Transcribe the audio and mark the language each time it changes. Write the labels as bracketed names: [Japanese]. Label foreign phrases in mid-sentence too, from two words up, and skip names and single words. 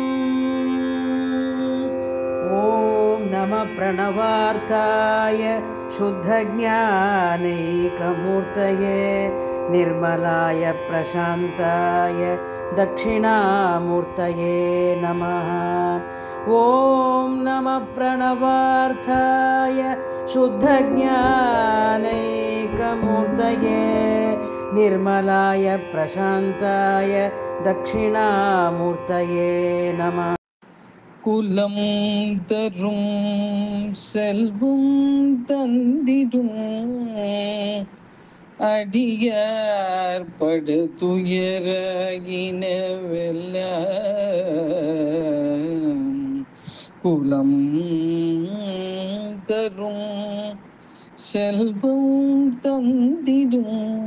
[Sanskrit] ॐ नमः प्रणवार्थाय शुद्धज्ञानैकमूर्तये निर्मलाय प्रशान्ताय दक्षिणामूर्तये नमः। ॐ नमः प्रणवार्थाय शुद्धज्ञानैकमूर्तये निर्मलाय प्रशान्ताय दक्षिणामूर्तये नमः। [Tamil] குலம் தரும் செல்வம் தந்திடும் அடியார் படு துயர இனவெல்ல குலம் தரும் செல்வம் தந்திடும்